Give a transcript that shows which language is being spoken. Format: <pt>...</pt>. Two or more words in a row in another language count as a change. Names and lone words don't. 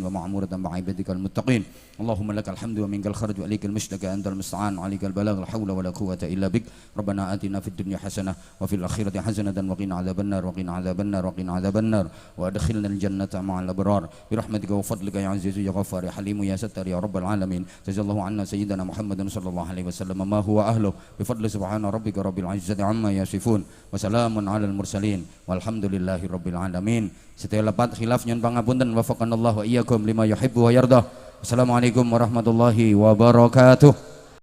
<ar>ومعمورة مع عبادك المتقين اللهم لك الحمد ومنك الخرج وإليك المشتكى أنت المستعان عليك البلاغ لا حول ولا قوة إلا بك ربنا آتنا في الدنيا حسنة وفي الآخرة حسنة وقنا عذاب النار وقنا عذاب النار وقنا عذاب النار وأدخلنا الجنة مع الأبرار برحمتك وفضلك يا عزيز يا غفار يا حليم يا ستر يا رب العالمين جزا الله عنا سيدنا محمد صلى الله عليه وسلم ما هو أهله بفضل سبحان ربك رب العزة عما يصفون وسلام على المرسلين والحمد لله رب العالمين.</ar> <jv>Setiap lepat khilaf nyon pangapunten</jv> <ar>وفقنا الله وإياكم لما يحب ويرضاه. السلام عليكم ورحمة الله وبركاته.</ar>